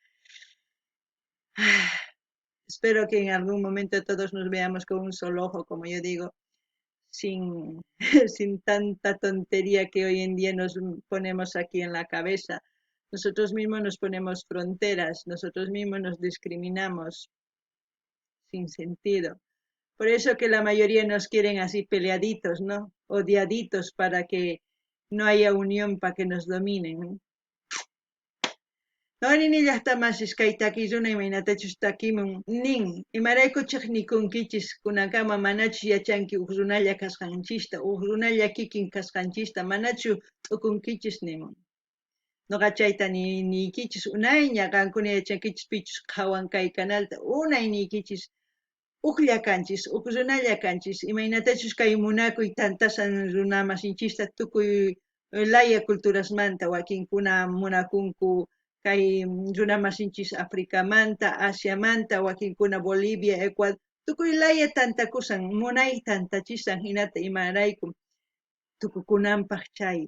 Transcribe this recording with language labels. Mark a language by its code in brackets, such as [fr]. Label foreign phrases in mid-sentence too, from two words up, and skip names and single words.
[es] Espero que en algún momento todos nos veamos con un solo ojo, como yo digo, sin tanta tontería que hoy en día nos ponemos aquí en la cabeza. Nosotros mismos nos ponemos fronteras, nosotros mismos nos discriminamos sin sentido. Por eso que la mayoría nos quieren así peleaditos, ¿no? Odiaditos, para que no haya unión, para que nos dominen, ¿no? [qu] Noqanini llaqtamasis kay takiyuna imaynatachus takimun nin, imaraykuchik nikunkichis kunakama manachu yachanki uq runalla kasqanchista, uq runalla kikin kasqanchista, manachu t'ukunkichis nimun. Nuqa chayta niykichis unayña, qankuna yachankichis pichus qhawan kay kanalta, unay niykichis uqlla kanchis, uq runalla kanchis, imaynatachus kay munakuy tantasan runa masinchista tukuy laya culturasmanta, wakinkuna munakunku kay runa masinchis Africamanta, Asiamanta, wakinkuna Bolivia, Ecuador, tukuy laya tantakusan, munay tantachisan hinata imarayku tukukunanpaq chay.